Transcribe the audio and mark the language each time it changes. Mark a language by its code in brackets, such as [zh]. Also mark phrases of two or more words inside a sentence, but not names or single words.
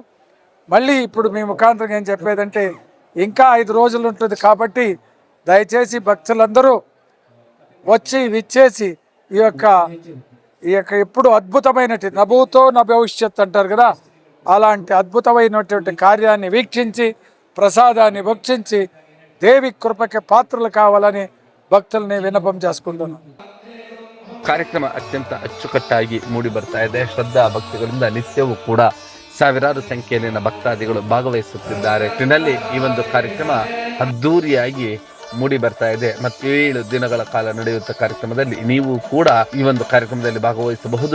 [te] మళ్ళీ ఇప్పుడు మీ ముఖాంతరం ఏం చెప్పేదంటే ఇంకా 5 రోజులు ఉంటుంది కాబట్టి దయచేసి భక్తులందరూ వచ్చి విచ్చేసి ఈ యొక్క ఎప్పుడు అద్భుతమైనటువంటి నభూతో నా భవిష్యత్ అంటారు కదా, అలాంటి అద్భుతమైనటువంటి కార్యాన్ని వీక్షించి ప్రసాదాన్ని భక్షించి దేవి కృపకి పాత్రలు కావాలని భక్తుల్ని విన్నపం చేసుకుంటున్నాను. [kn] ಕಾರ್ಯಕ್ರಮ ಅತ್ಯಂತ ಅಚ್ಚುಕಟ್ಟಾಗಿ ಮೂಡಿ ಬರ್ತಾ ಇದೆ. ಶ್ರದ್ಧಾ ಭಕ್ತಿಗಳಿಂದ ನಿತ್ಯವೂ ಕೂಡ ಸಾವಿರಾರು ಸಂಖ್ಯೆಯಲ್ಲಿನ ಭಕ್ತಾದಿಗಳು ಭಾಗವಹಿಸುತ್ತಿದ್ದಾರೆ. ಒಟ್ಟಿನಲ್ಲಿ ಈ ಒಂದು ಕಾರ್ಯಕ್ರಮ ಅದ್ದೂರಿಯಾಗಿ ಮೂಡಿ ಬರ್ತಾ ಇದೆ. ಮತ್ತು 7 ದಿನಗಳ ಕಾಲ ನಡೆಯುವಂಥ ಕಾರ್ಯಕ್ರಮದಲ್ಲಿ ನೀವು ಕೂಡ ಈ ಒಂದು ಕಾರ್ಯಕ್ರಮದಲ್ಲಿ ಭಾಗವಹಿಸಬಹುದು.